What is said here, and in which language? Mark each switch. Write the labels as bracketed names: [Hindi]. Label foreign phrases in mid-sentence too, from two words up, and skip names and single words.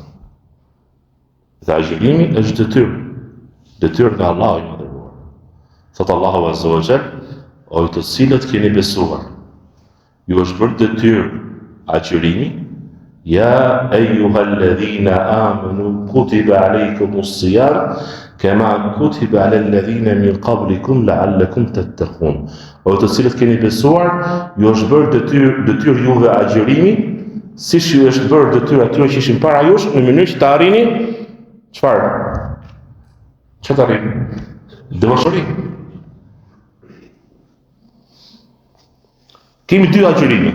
[Albanian] Dhe agjerimi është detyrë nga Allahu i madhëruar. Thot Allahu [Arabic] عز وجل, [Albanian] o të cilët keni besuar, ju është bërë detyrë agjerimi, [Arabic] يا أيها الذين آمنوا كتب عليكم الصيام كما كتب على الذين من قبلكم لعلكم تتقون. [Albanian] O të cilët keni besuar, ju është bërë detyrë juve agjerimi, siç ju është bërë detyrë atyre që ishin para jush, në mënyrë që të arrini çfarë? Çfarë të arrini? Devotshmëri. Kemi 2 agjerime.